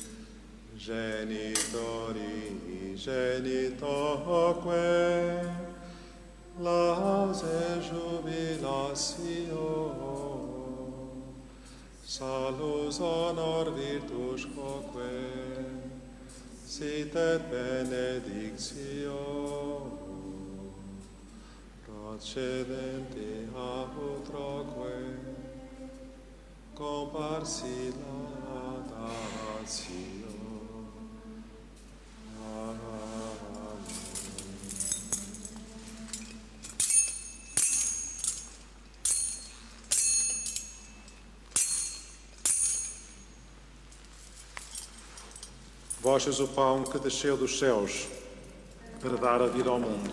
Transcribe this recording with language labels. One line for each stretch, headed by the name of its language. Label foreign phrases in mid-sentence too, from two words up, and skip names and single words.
Latin: genitori genitoque, lause jubilatio, salus honor virtus quoque, sit et benedictio, procedente a utroque, comparsi laudatio. Amen.
Portuguese: Vós sois o pão que desceu dos céus para dar a vida ao mundo.